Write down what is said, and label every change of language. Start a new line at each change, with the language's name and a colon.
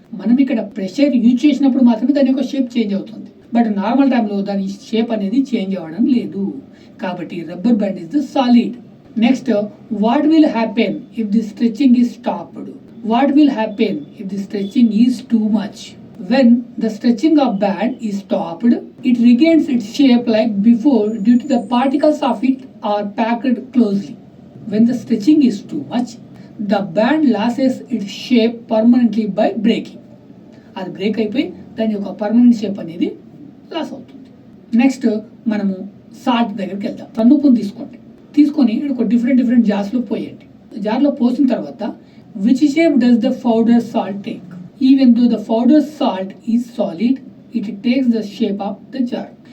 Telugu: మనం ఇక్కడ pressure use చేసినప్పుడు మాత్రమే దాని యొక్క షేప్ చేంజ్ అవుతుంది, బట్ నార్మల్ టైంలో దాని షేప్ అనేది చేంజ్ అవ్వడం లేదు.
English: కాబట్టి rubber band is the solid. Next, what will happen if the stretching is stopped? What will happen if the stretching is too much? When the stretching of band is stopped, it regains its shape like before due to the particles of it are packed closely. When the stretching is too much, the band loses its shape permanently by breaking.
Telugu: అది break అయిపోయి దాని యొక్క permanent shape అనేది loss అవుతుంది. Next మనము salt దగ్గరికి వెళ్దాం. సన్నుప్పుని తీసుకోండి, తీసుకొని ఒక డిఫరెంట్ జార్స్లో పోయండి. జార్లో పోసిన తర్వాత
English: Which shape does the powder salt take? Even though the powder salt is solid, it takes the shape of the jar.